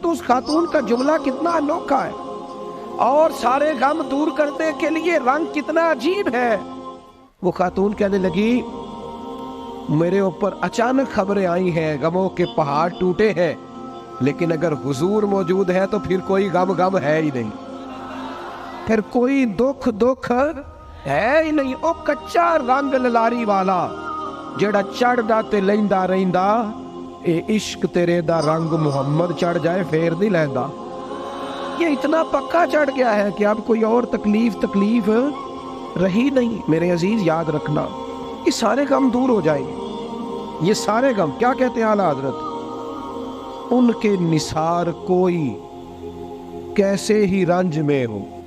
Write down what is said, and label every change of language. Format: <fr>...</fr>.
<ur>تو اس خاتون کا جملہ کتنا انوکھا ہے, اور سارے غم دور کرنے کے لیے رنگ کتنا عجیب ہے. وہ خاتون کہنے لگی میرے اوپر اچانک خبریں آئی ہیں, غموں کے پہاڑ ٹوٹے ہیں, لیکن اگر حضور موجود ہے تو پھر کوئی غم ہے ہی نہیں, پھر کوئی دکھ ہے ہی نہیں.</ur> <pa>او کچا رنگ للاری والا جڑا چڑھدا تے لیندا رہندا, اے عشق تیرے دا رنگ محمد چڑھ جائے پھر نہیں لیندا.</pa> <ur>یہ اتنا پکا چڑھ گیا ہے کہ اب کوئی اور تکلیف رہی نہیں. میرے عزیز یاد رکھنا, یہ سارے غم دور ہو جائیں گے. یہ سارے غم کیا کہتے ہیں اعلیٰ حضرت, ان کے نثار کوئی کیسے ہی رنج میں ہو.</ur>